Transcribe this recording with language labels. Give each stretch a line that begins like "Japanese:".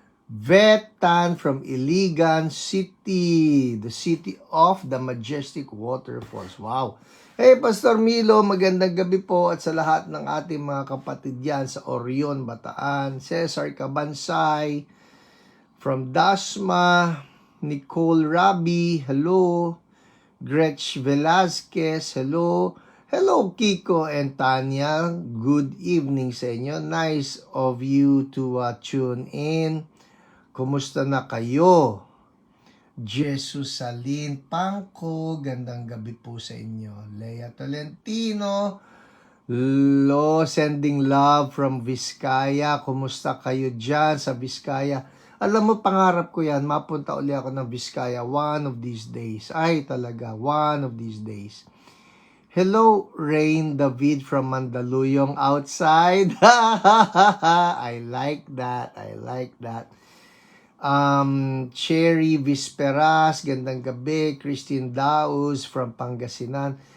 English: Vetan from Iligan City, the city of the majestic waterfalls. Wow.
Filipino: Hey, Pastor Milo, magandang gabi po at sa lahat ng ating mga kapatid yan sa Orion, Bataan.
English: Cesar Cabansay from Dasma, Nicole Rabi, hello. Gretch Velasquez, hello. Hello, Kiko and Tanya. Good evening
Filipino: sa inyo.
English: Nice of you to tune in.
Filipino: Kumusta na kayo? Jesus Salin Pangko, gandang gabi po sa inyo. Lea Tolentino,
English: Sending love from Vizcaya.
Filipino: Kumusta kayo dyan sa Vizcaya? Alam mo, pangarap ko yan, mapunta uli ako ng Vizcaya
English: one of these days.
Filipino: Ay, talaga,
English: one of these days. Hello, Rain David from Mandaluyong outside. I like that. I like that.
Filipino: Cherry Visperas, gandang gabi. Christine Daus from Pangasinan.